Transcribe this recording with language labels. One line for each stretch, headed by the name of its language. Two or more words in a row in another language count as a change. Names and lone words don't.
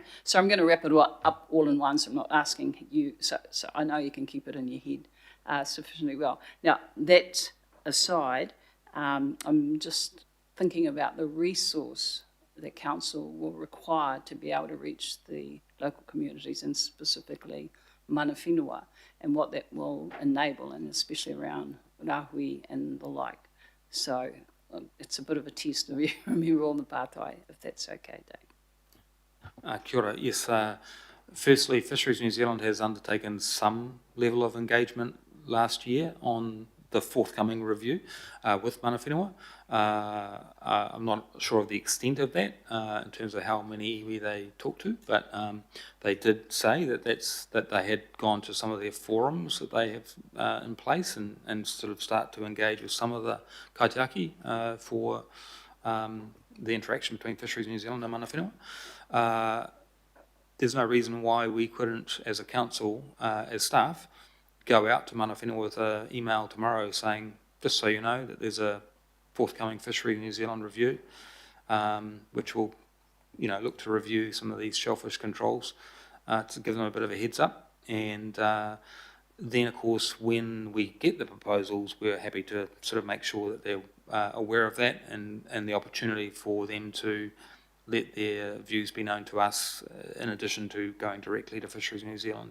English: So I'm going to wrap it up all in one, so I'm not asking you, so I know you can keep it in your head sufficiently well. Now, that aside, I'm just thinking about the resource that Council will require to be able to reach the local communities and specifically
Māori: mana whenua,
English: and what that will enable, and especially around Rahui and the like. So it's a bit of a test of you remember all the pātai, if that's okay, Dave.
Māori: Kia ora.
English: Yes, firstly, Fisheries New Zealand has undertaken some level of engagement last year on the forthcoming review with
Māori: mana whenua.
English: I'm not sure of the extent of that in terms of how many iwi they talked to, but they did say that that they had gone to some of their forums that they have in place and sort of start to engage with some of the kaitiaki for the interaction between Fisheries New Zealand and
Māori: mana whenua.
English: There's no reason why we couldn't, as a council, as staff, go out to
Māori: mana whenua
English: with an email tomorrow saying, just so you know, that there's a forthcoming Fishery New Zealand review, which will, look to review some of these shellfish controls to give them a bit of a heads up. And then, of course, when we get the proposals, we're happy to sort of make sure that they're aware of that and the opportunity for them to let their views be known to us in addition to going directly to Fisheries New Zealand.